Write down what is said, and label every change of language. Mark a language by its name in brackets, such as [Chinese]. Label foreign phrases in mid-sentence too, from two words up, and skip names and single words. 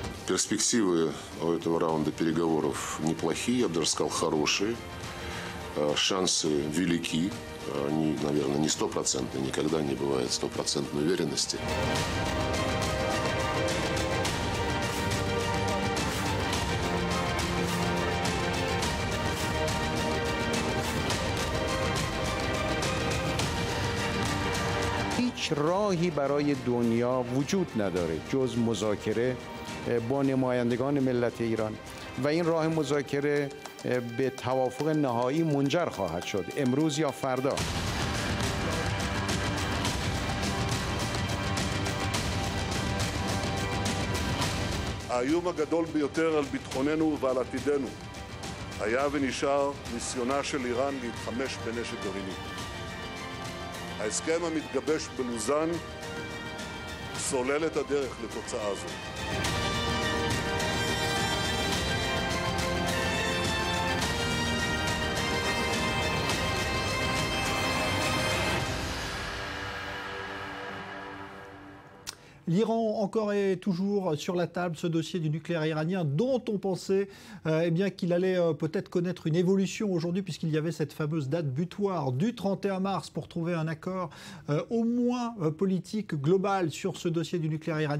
[Russian] Перспективы у этого раунда переговоров неплохие, я бы даже сказал, хорошие. Шансы велики. Они, наверное, не стопроцентные, никогда не бывает стопроцентной уверенности. [Persian] هیچ راهی برای دنیا وجود نداره جز مذاکره با نمایندگان ملت ایران و این راه مذاکره به توافق نهایی منجر خواهد شد امروز یا فردا. [Hebrew] האיום הגדול ביותר על ביטחוננו ועל עתידנו היה ונשאר ניסיונה של איראן להתחמש בנשק גרעיני. ההסכם המתגבש בלוזאן סולל את הדרך לתוצאה זו. [French] L'Iran encore et toujours sur la table, ce dossier du nucléaire iranien dont on pensait qu'il allait peut-être connaître une évolution aujourd'hui puisqu'il y avait cette fameuse date butoir du 31 mars pour trouver un accord au moins politique global sur ce dossier du nucléaire iranien.